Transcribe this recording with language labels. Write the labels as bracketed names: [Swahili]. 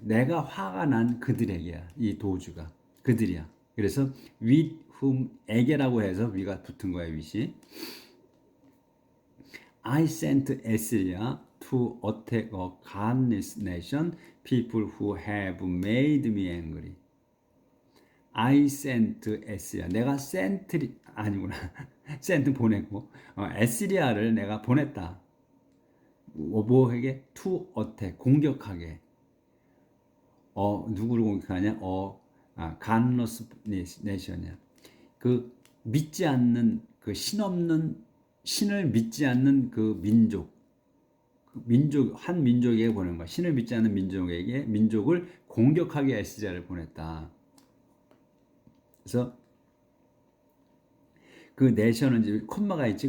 [Korean] 내가 화가 난 그들에게야. 이 도주가 그들이야. 그래서 [English] with whom [Korean] 에게라고 해서 위가 붙은 거야. with이. [English] I sent Assyria to attack a godless nation, people who have made me angry. I sent Assyria. [Korean] 내가 sent 아니구나. sent 보내고 에스리아를 내가 보냈다. 뭐에게? [English] to attack [Korean] 공격하게. 누구를 공격하냐? [English] godless nation이야. [Korean] 그 믿지 않는 그 신없는 신을 믿지 않는 그 민족, 한 민족에게 보낸 거야. 신을 믿지 않는 민족을 공격하게 에스리야를 보냈다. 그래서 그 내션은 이제 콤마가 있지.